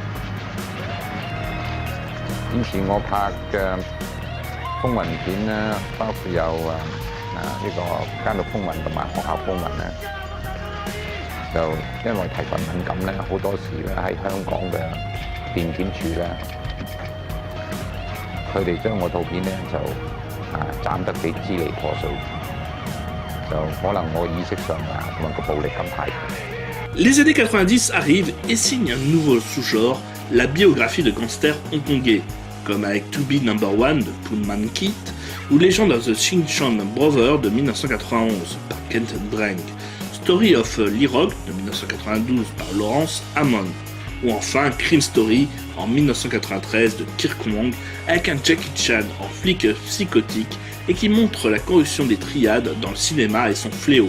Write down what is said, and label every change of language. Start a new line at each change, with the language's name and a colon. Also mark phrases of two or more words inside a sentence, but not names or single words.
Cantonese: 以前我拍嘅風雲片咧，包括有呢個監獄風雲同埋學校風雲咧，就因為題材敏感咧，好多時咧喺香港嘅電檢處咧，佢哋將我套片咧就斬得幾支離破碎，就可能我意識上同埋個暴力感太強。
French: Les années 90 arrivent et signent un nouveau sous-genre, la biographie de gangsters hongkongais, comme avec To Be Number One de Poon Man Kit ou Legend of the Ching Chong Brothers de 1991 par Kent Dreng, Story of Lee Rock de 1992 par Lawrence Hammond. ou enfin Crime Story en 1993 de Kirk Wong avec un Jackie Chan en flic psychotique et qui montre la corruption des triades dans le cinéma et son fléau.